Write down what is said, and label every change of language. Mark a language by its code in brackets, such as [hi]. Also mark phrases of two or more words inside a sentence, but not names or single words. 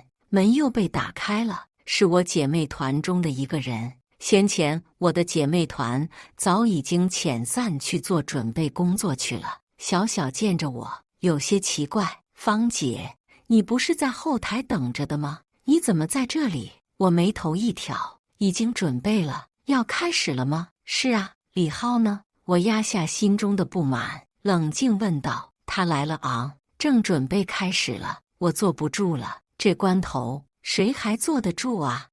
[zh] 門又被打開了，是我姐妹團中的一個人。先前我的姐妹团早已經遣散去做準備工作去了。小小見着我，有些奇怪：“方姐，你不是在後台等着的嗎？你怎麼在這裡？” 我眉頭一挑：“已經準備了，要開始了嗎？”“是啊。”“李浩呢？” 我壓下心中的不滿，冷靜問道。“他來了昂，正準備開始了。” 我坐不住了，這關頭誰還坐得住啊？